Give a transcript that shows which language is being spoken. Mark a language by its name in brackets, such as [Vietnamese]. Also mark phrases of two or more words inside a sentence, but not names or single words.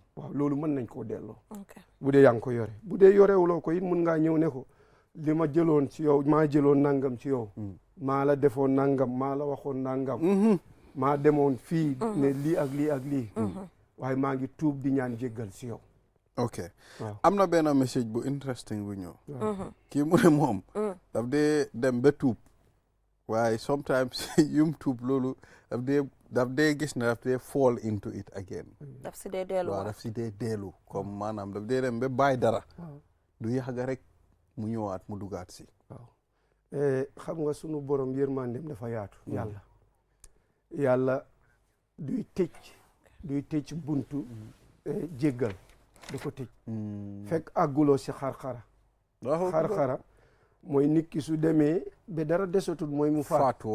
[Wolof] waaw loolu mën nañ koo delloo bu dee yaa ngi ko yore bu dee yorewuloo ko it mun ngaa ñëw ne ko li ma jëloon ci yow maa jëloon nangam ci yow maa la defoon nangam maa la waxoon nangam maa demoon fii ne lii ak lii ak lii waaye maa ngi tuub di ñaan jéggal si yow ok am na benn message bu interesting bu ñëw kii mu ne moom daf dee dem ba tuub waaye sometimes yum tuub loolu daf dee gis ne daf dee [English] fall into it again [Wolof] daf si dee dellu waaw daf si dee dellu comme maanaam daf dee dem ba bàyyi dara du yàgg rek mu ñëwaat mu dugaat si waaw xam nga sunu borom yërmandeem dafa yaatu yàlla duy tëj buntu jéggal da ko tëj fekk àgguloo si xar-xara mooy nit ki su demee ba dara desatul mooy mu faatu